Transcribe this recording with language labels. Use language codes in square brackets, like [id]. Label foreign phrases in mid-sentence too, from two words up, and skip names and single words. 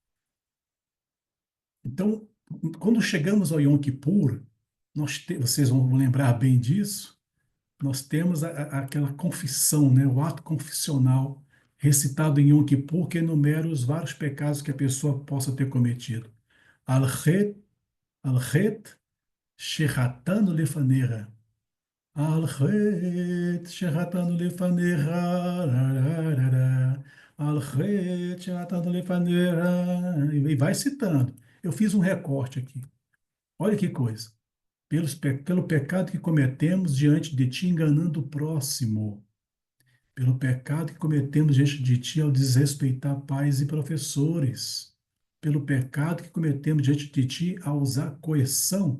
[pt] Então, quando chegamos ao Yom Kippur, vocês vão lembrar bem disso, nós temos aquela confissão, né? O ato confissional recitado em Yom Kippur, que enumera os vários pecados que a pessoa possa ter cometido. [he] על חטא, על חטא, שחטאנו לפניך. על חטא, שחטאנו לפניך. על חטא, שחטאנו לפניך. [pt] E vai citando. Eu fiz um recorte aqui. Olha que coisa. Pelo pecado que cometemos diante de ti, enganando o próximo. Pelo pecado que cometemos diante de ti ao desrespeitar pais e professores. Pelo pecado que cometemos diante de ti ao usar coerção.